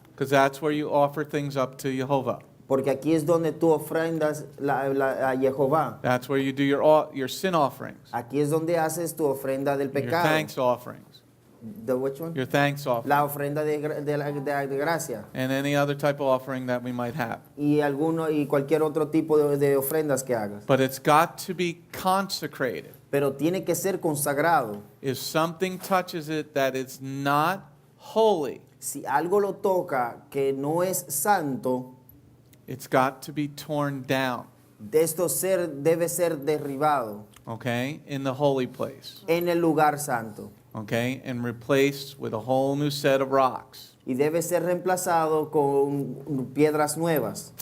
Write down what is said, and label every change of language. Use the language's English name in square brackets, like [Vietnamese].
[English] because that's where you offer things up to Jehovah. [Spanish] porque aquí es donde tú ofrendas a Jehová. [English] That's where you do your sin offerings, [Spanish] Aquí es donde haces tu ofrenda del [English] your [Spanish] pecado. [English] thanks offerings, The which one? your thanks offering, [Spanish] La ofrenda de gracia. [English] and any other type of offering that we might have. [Spanish] Y cualquier otro tipo de ofrendas que hagas. [English] But it's got to be consecrated. [Spanish] Pero tiene que ser consagrado. [English] If something touches it that is not holy, [Spanish] Si algo lo toca que no es santo, [English] it's got to be torn down, [Spanish] esto debe ser derribado [English] okay, in the holy place, [Spanish] en el lugar santo. [English] okay, and replaced with a whole new set of rocks, [Spanish] Y debe ser reemplazado con piedras nuevas.